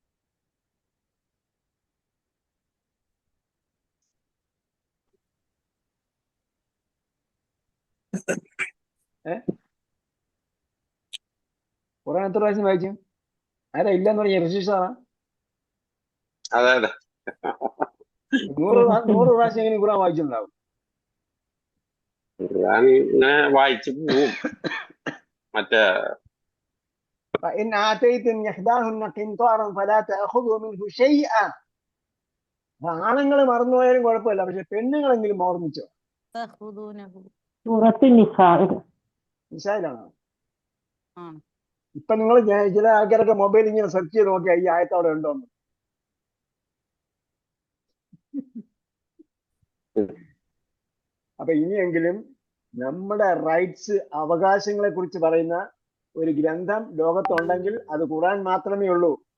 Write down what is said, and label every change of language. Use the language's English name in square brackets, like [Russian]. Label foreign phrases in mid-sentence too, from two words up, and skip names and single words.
[Malayalam] ഖുറാൻ എത്ര പ്രാവശ്യം വായിച്ചു? ആരാ ഇല്ലെന്ന് പറഞ്ഞ റഷീദ് സാറാ? അതെ 100 പ്രാവശ്യം എങ്ങനെ ഖുറാൻ വായിച്ചിട്ടുണ്ടാവും? വായിച്ചു പോവും. മറ്റേ [Arabic] فإن آتيتم إحداهن قنطارا فلا تأخذوا منه شيئا. [Malayalam] ആണുങ്ങൾ മറന്നുപോയാലും കുഴപ്പമില്ല, പക്ഷെ പെണ്ണുങ്ങളെങ്കിലും ഓർമ്മിച്ചോ. തഖുദൂനഹു. സൂറത്ത് നിസാഇ നിസായിലാണോ? ആണ്. ഇപ്പൊ നിങ്ങൾ ചില ആൾക്കാരൊക്കെ മൊബൈൽ ഇങ്ങനെ സെർച്ച് ചെയ്ത് നോക്കിയാൽ ഈ ആയത്ത് അവിടെ ഉണ്ടോന്ന്. അപ്പൊ ഇനിയെങ്കിലും നമ്മുടെ റൈറ്റ്സ്, അവകാശങ്ങളെ കുറിച്ച് പറയുന്ന ഒരു ഗ്രന്ഥം ലോകത്തുണ്ടെങ്കിൽ അത് ഖുർആൻ മാത്രമേ ഉള്ളൂ.